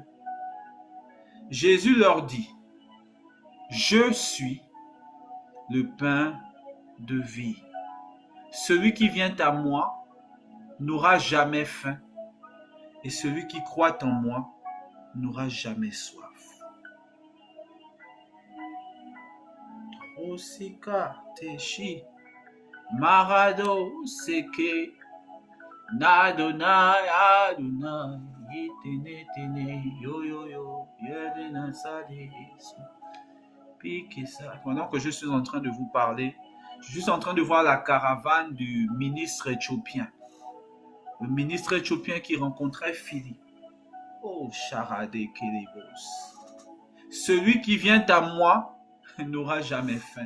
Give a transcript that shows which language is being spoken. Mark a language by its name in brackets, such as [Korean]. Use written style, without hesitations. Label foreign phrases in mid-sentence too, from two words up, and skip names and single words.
[French] Jésus leur dit, je suis le pain de vie. Celui qui vient à moi n'aura jamais faim, et celui qui croit en moi n'aura jamais soif. Osika teshi marado seke nadonai adonai itene tene yo yo yo yedena sadis. Pendant que je suis en train de vous parler, je suis en train de voir la caravane du ministre éthiopien. Le ministre éthiopien qui rencontrait Philippe. Oh, Charade Kelebos. Celui qui vient à moi n'aura jamais faim.